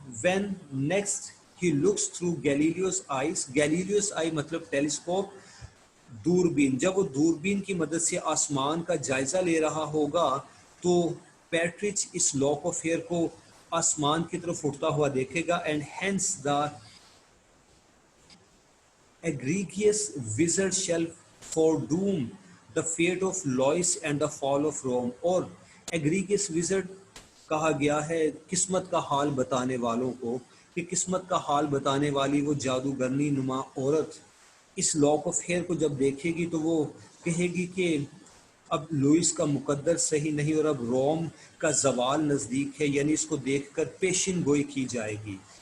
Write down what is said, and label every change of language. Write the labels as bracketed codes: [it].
[en] when next he looks through Galileo's eyes, [hi] Galileo's आई मतलब telescope, दूरबीन, जब वो दूरबीन की मदद से आसमान का जायजा ले रहा होगा तो पैट्रिच इस लॉक ऑफ हेयर को आसमान की तरफ उठता हुआ देखेगा। [en] And hence the egregious wizard shall foredoom the fate of Lois and the fall of Rome। [hi] और egregious wizard कहा गया है किस्मत का हाल बताने वालों को, कि किस्मत का हाल बताने वाली वो जादूगरनी नुमा औरत इस लॉक ऑफ हेयर को जब देखेगी तो वो कहेगी कि अब लुइस का मुकद्दर सही नहीं और अब रोम का जवाल नज़दीक है, यानी इसको देखकर पेशिन गोई की जाएगी।